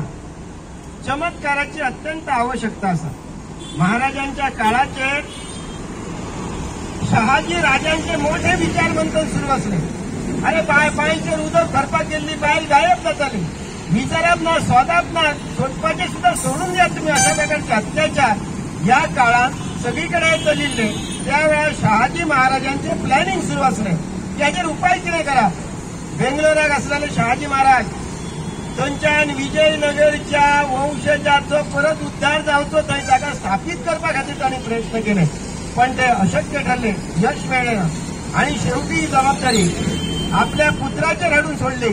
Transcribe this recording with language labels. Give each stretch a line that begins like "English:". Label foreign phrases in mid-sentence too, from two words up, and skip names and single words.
Konkani: चमत्काराची अत्यंत आवश्यकता आसा. महाराजांच्या काळाचेर शहाजी राजांचे मोठे विचारमंथन सुरू असले. अरे बांयचेर उदक भरपाक गेल्ली बायल गायब जाताली. विचारप ना सोदप ना सोदपाचे सुद्धा सोडून द्या तुम्ही अशा प्रकारचे अत्याचार या काळात सगळीकडे चलिल्ले. त्यावेळेस शहाजी महाराजांचे प्लॅनिंग सुरू असले. त्याचेर उपाय कितें करप. बेंगलोराक आसलेले शहाजी महाराज थंयच्यान विजयनगरच्या वंशजाचो परत उद्धार जावचो थंय जागा स्थापीत करपा खातीर तांणी प्रयत्न केले पण ते अशक्य ठरले. यश मेळ्ळें ना आणि शेवटी ही जबाबदारी आपल्या पुत्राचेर हाडून सोडली.